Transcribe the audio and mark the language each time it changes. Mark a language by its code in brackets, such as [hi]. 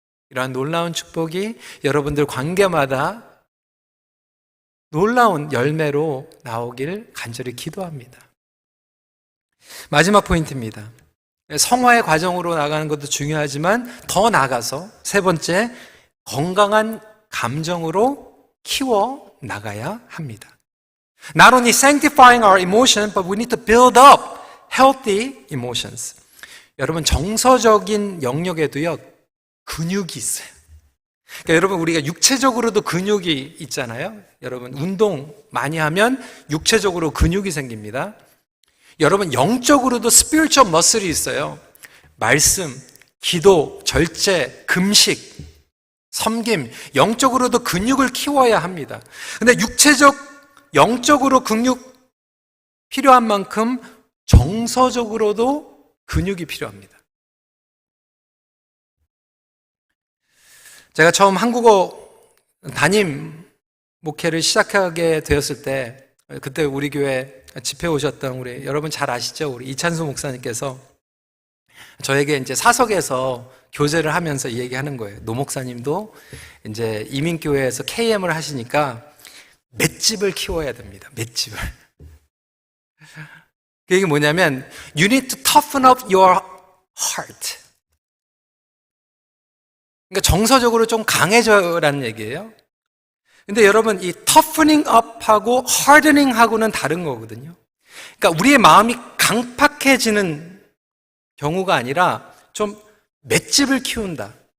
[ko] 이러한 놀라운 축복이 여러분들 관계마다 놀라운 열매로 나오길 간절히 기도합니다. 마지막 포인트입니다. 성화의 과정으로 나가는 것도 중요하지만 더 나아가서 세 번째, 건강한 감정으로 키워 나가야 합니다. [en] Not only sanctifying our emotion, but we need to build up healthy emotions. [ko] 여러분, 정서적인 영역에도요, 근육이 있어요. 그러니까 여러분, 우리가 육체적으로도 근육이 있잖아요. 여러분, 운동 많이 하면 육체적으로 근육이 생깁니다. 여러분, 영적으로도 [en] spiritual muscle [ko] 이 있어요. 말씀, 기도, 절제, 금식, 섬김, 영적으로도 근육을 키워야 합니다. 근데 영적으로 근육 필요한 만큼 정서적으로도 근육이 필요합니다. 제가 처음 한국어 담임 목회를 시작하게 되었을 때, 그때 우리 교회 집회 오셨던 우리 여러분 잘 아시죠? 우리 이찬수 목사님께서 저에게 이제 사석에서 교제를 하면서 얘기하는 거예요. 노 목사님도 이제 이민교회에서 KM을 하시니까 맷집을 키워야 됩니다. 맷집을. 그게 뭐냐면 [en] You need to toughen up your heart. [ko] 그러니까 정서적으로 좀 강해져라는 얘기예요. 근데 여러분, 이 toughening up하고 hardening하고는 다른 거거든요. 그러니까 우리의 마음이 강팍해지는 경우가 아니라 좀 맷집을 키운다.